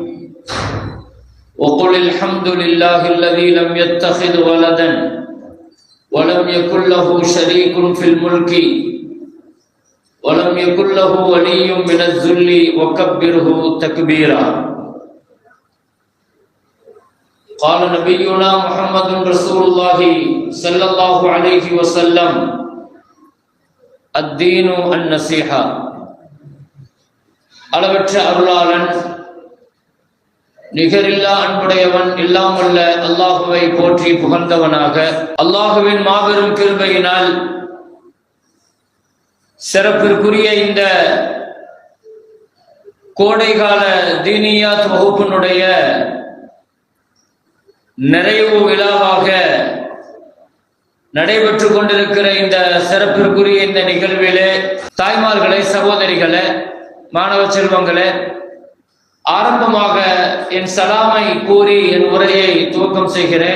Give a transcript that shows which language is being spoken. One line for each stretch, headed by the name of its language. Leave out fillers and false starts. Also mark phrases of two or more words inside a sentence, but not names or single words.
Arabic: وقل الحمد لله الذي لم يتخذ ولدا ولم يكن له شريك في الملك ولم يكن له ولي من الذل وكبره تكبيرا قال نبينا محمد رسول الله صلى الله عليه وسلم الدين النصيحة
Tamil: அளவற்ற அருளாளன் நிகரில்லா அன்புடையவன் இல்லாமல்ல அல்லாஹுவை போற்றி புகழ்ந்தவனாக அல்லாஹுவின் மாபெரும் கிருபையினால் சிறப்பிற்குரிய இந்த கோடைகால தீனியாத் வகுப்பினுடைய நிறைவு விழாவாக நடைபெற்றுக் கொண்டிருக்கிற இந்த சிறப்பிற்குரிய இந்த நிகழ்விலே தாய்மார்களே, சகோதரிகளே, மாணவ செல்வங்களே, ஆரம்பமாக என் சலாமை கூறி என் உரையை துவக்கம் செய்கிறேன்.